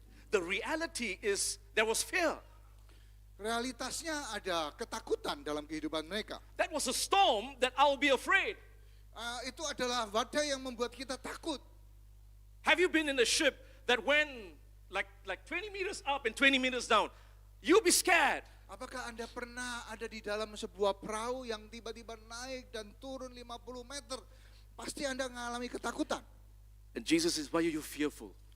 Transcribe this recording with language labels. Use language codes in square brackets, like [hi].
[en] The reality is there was fear. [id] Realitasnya ada ketakutan dalam kehidupan mereka. [en] That was a storm that I'll be afraid. [id] Itu adalah badai yang membuat kita takut. [en] Have you been in a ship that when like 20 meters up and 20 meters down, you'll be scared. [id] Apakah Anda pernah ada di dalam sebuah perahu yang tiba-tiba naik dan turun 50 meter? Pasti Anda mengalami ketakutan. [en] And Jesus says, why are you fearful?